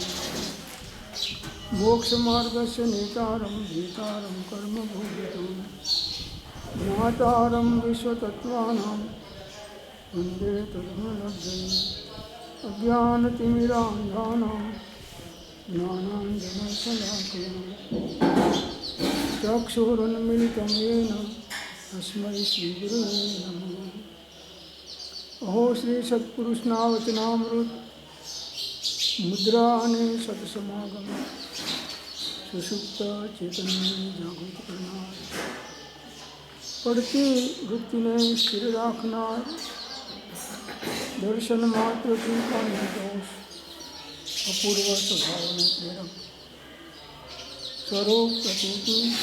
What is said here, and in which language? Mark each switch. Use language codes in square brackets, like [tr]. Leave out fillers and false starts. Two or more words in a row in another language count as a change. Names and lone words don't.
[sa] मोक्षमार्गस्य नेतारं भीतारं कर्मभोगितं ज्ञातारं विश्वतत्त्वानां वन्दे तद्गुणलब्धये अज्ञानतिमिरान्धानां ज्ञानाञ्जनशलाकया चक्षुरुन्मिलितं येन तस्मै श्रीगुरुवे नमः। [gu] અહો શ્રી સત્પુરુષનાવચનામૃત મુદ્રા અને સત્સમાગમ સુષુપ્ત ચેતનને જાગૃત કરનાર, પડતી વૃત્તિને સ્થિર રાખનાર, દર્શન માત્રથી પણ નિર્દોષ અપૂર્વ સ્વભાવને પ્રેરક, સ્વરૂપ પ્રતીતિ